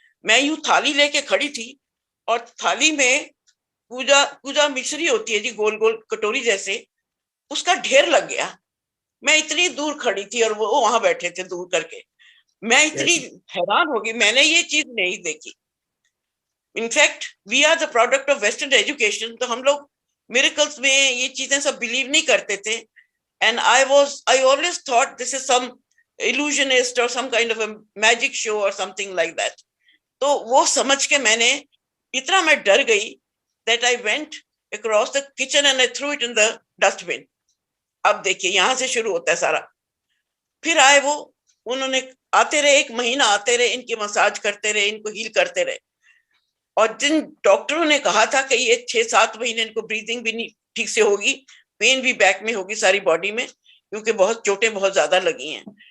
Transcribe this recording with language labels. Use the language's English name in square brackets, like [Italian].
[Hindi] मैं यूं थाली लेके खड़ी थी और थाली में पूजा पूजा मिश्री होती है जी, गोल गोल कटोरी जैसे, उसका ढेर लग गया। मैं इतनी दूर खड़ी थी और वो वहां बैठे थे दूर करके। मैं इतनी हैरान हो गई, मैंने ये चीज नहीं देखी। [English] in fact we are the product of western education, [Hindi] तो हम लोग मिरेकल्स में ये चीजें सब बिलीव नहीं करते थे। [English] And I always thought this is some illusionist or some kind of a magic show or something like that. [Hindi] तो वो समझ के मैंने, इतना मैं डर गई [English] that I went across the kitchen and I threw it in the dustbin. [Hindi] अब देखिए यहां से शुरू होता है सारा। फिर आए वो, उन्होंने आते रहे, 1 महीना आते रहे, इनकी मसाज करते रहे, इनको हील करते रहे। और जिन डॉक्टरों ने कहा था कि ये 6-7 महीने इनको ब्रीदिंग भी नहीं ठीक से होगी, पेन भी बैक में होगी सारी बॉडी में, क्योंकि बहुत चोटें बहुत ज्यादा लगी हैं।